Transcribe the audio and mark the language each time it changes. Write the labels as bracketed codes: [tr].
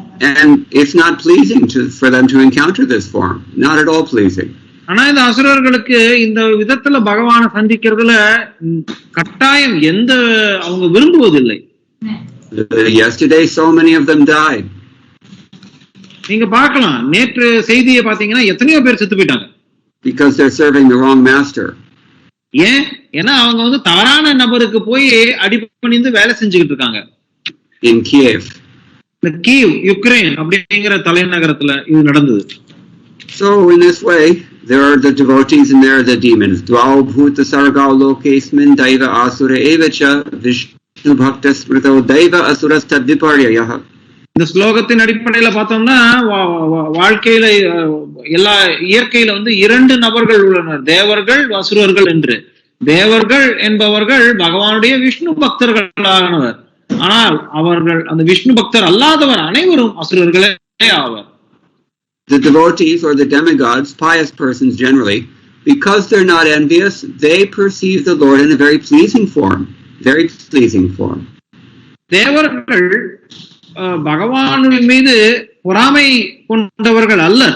[en] And it's not pleasing for them to encounter this form. Not at all pleasing. [ta] ஆனா இந்த அசுரர்களுக்கு இந்த விதத்துல பகவானை சந்திக்கிறதுல கட்டாயம் அவங்க விரும்புவதில்லை. [en] Yesterday so many of them died. [ta] நீங்க பார்க்கலாம், நேற்று செய்தியை பாத்தீங்கன்னா எத்தனையோ பேர் செத்து போயிட்டாங்க. [en] Because they're serving the wrong master. [ta] ஏன்னா அவங்க வந்து தவறான நபருக்கு போய் அடிபணிந்து வேலை செஞ்சுக்கிட்டு இருக்காங்க. [en] In Kiev. [ta] இந்த கீவ், யுக்ரைன் அப்படிங்கிற தலைநகரத்துல இது நடந்தது. [en] So in this way, there are the devotees and there are the demons. [sa] Dvau bhuta sargau lokesmin daiva asura evacha vishnu bhakta smrito daiva asuras tad viparyayah. [ta] இந்த ஸ்லோகத்தின் அடிப்படையில பார்த்தோம்னா வாழ்க்கையில எல்லா இயற்கையில வந்து 2 நபர்கள் உள்ளனர், தேவர்கள் அசுரர்கள் என்று. தேவர்கள் என்பவர்கள் பகவானுடைய விஷ்ணு பக்தர்களானவர். ஆனால் அவர்கள் அந்த விஷ்ணு பக்தர் அல்லாதவர் அனைவரும் அசுரர்களே ஆவர். [en] The devotees or the demigods, pious persons generally, because they're not envious, they perceive the Lord in a very pleasing form. Very pleasing form. [ta] தேவர்கள் பகவானுடைய மீது பொறாமை கொண்டவர்கள் அல்ல.